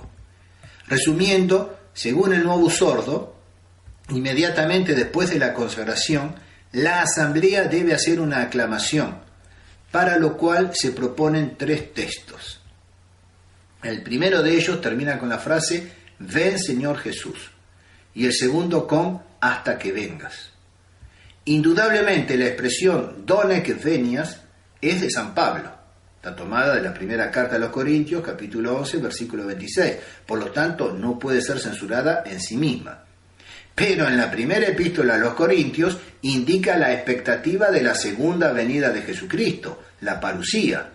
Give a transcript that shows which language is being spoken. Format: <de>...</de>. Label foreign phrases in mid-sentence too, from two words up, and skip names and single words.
<es>Resumiendo, según el Novus Ordo, inmediatamente después de la consagración, la asamblea debe hacer una aclamación, para lo cual se proponen 3 textos. El primero de ellos termina con la frase «Ven Señor Jesús», y el segundo con «hasta que vengas». Indudablemente la expresión</es> <la>«donec venias»</la> <es>es de San Pablo, está tomada de la primera carta a los Corintios, capítulo 11, versículo 26, por lo tanto no puede ser censurada en sí misma. Pero en la primera epístola a los Corintios indica la expectativa de la segunda venida de Jesucristo, la parusía.</es>